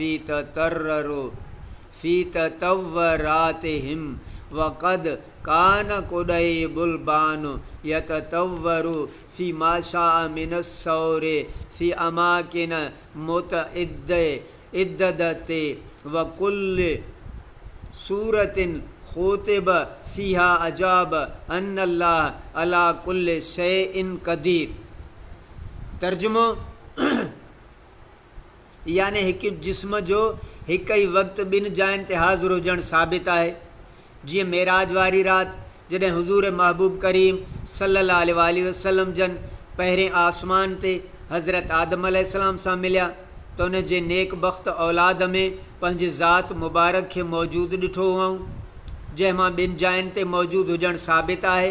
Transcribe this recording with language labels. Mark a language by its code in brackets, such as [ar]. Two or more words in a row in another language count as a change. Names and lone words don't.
[ar] في تطوراتهم وقد كان قضيب البان يتطور في ما شاء من الصور في أماكن متعددة وكل صورة خوطب فيها أجاب أن الله على كل شيء قدير. [sd] तर्जुमो याने हिकु जिस्म जो हिक ई वक़्तु ॿिनि जायुनि ते हाज़िर हुजणु साबित आहे। जीअं मेराज वारी राति जॾहिं हुज़ूर महबूब करीम [ar] صلى الله عليه وسلم [sd] जन पहिरें आसमान ते हज़रत आदम अलैहिस्सलाम सां मिलिया त उन जे नेक बख़्त औलाद में पंहिंजे ज़ात मुबारक खे मौजूदु ॾिठो हुअऊं, जंहिंमां ॿिनि जायुनि ते मौजूदु हुजणु साबित आहे।